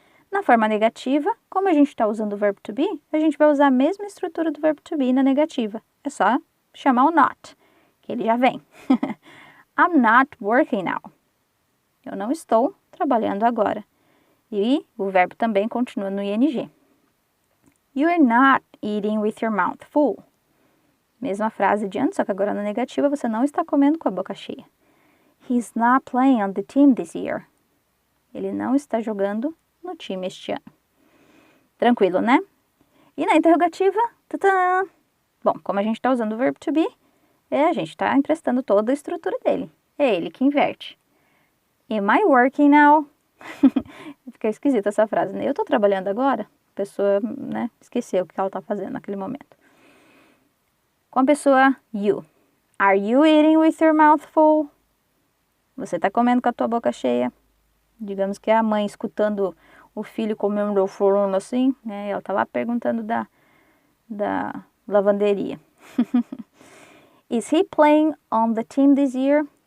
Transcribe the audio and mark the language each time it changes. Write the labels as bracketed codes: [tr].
[pt] Na forma negativa, como a gente está usando o verbo to be, a gente vai usar a mesma estrutura do verbo to be na negativa. É só chamar o not, que ele já vem. [en] I'm not working now. [pt] Eu não estou trabalhando agora. E o verbo também continua no ing. [en] You're not eating with your mouth full. [pt] Mesma frase de antes, só que agora na negativa você não está comendo com a boca cheia. [en] He's not playing on the team this year. [pt] Ele não está jogando no time este ano. Tranquilo, né? E na interrogativa, tadã! Bom, como a gente está usando o verbo to be, A gente está emprestando toda a estrutura dele. É ele que inverte. [en] Am I working now? [pt] Fica esquisita essa frase, né? Eu tô trabalhando agora? A pessoa, né, esqueceu o que ela tá fazendo naquele momento. Com a pessoa you. [en] Are you eating with your mouth full? [pt] Você tá comendo com a tua boca cheia? Digamos que é a mãe escutando o filho comendo falando assim, né? Ela tá lá perguntando da lavanderia. [en] Is he playing on the team this year?